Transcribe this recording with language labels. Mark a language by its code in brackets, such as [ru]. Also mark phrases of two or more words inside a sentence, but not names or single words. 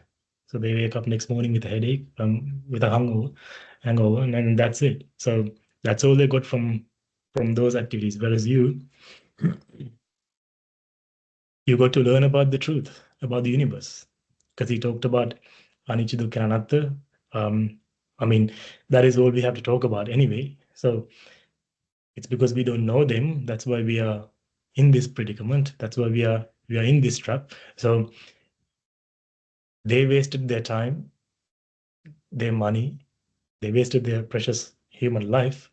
[en] So they wake up next morning with a headache, with a hangover, and that's it. So that's all they got from those activities. Whereas you got to learn about the truth, about the universe, because he talked about [pi] anicca, dukkha, and anatta. [en] I mean, that is all we have to talk about anyway. So it's because we don't know them. That's why we are in this predicament. That's why we are in this trap. So they wasted their time, their money, they wasted their precious human life.